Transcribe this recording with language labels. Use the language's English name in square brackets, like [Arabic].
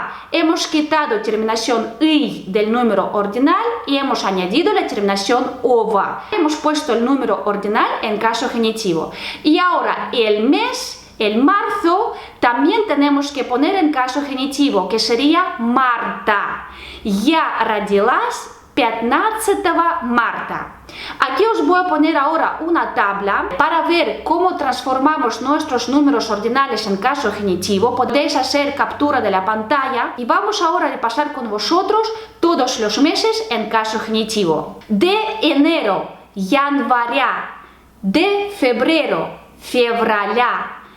[Spanish] Hemos quitado terminación y del número ordinal y hemos añadido la terminación ova. Hemos puesto el número ordinal en caso genitivo. Y ahora el mes, el marzo, también tenemos que poner en caso genitivo, que sería marta. [Russian] Я родилась 15 marta. [Spanish] Aquí os voy a poner ahora una tabla para ver cómo transformamos nuestros números ordinales en caso genitivo. Podéis hacer captura de la pantalla y vamos ahora a repasar con vosotros todos los meses en caso genitivo. De enero, января. De febrero, февраля.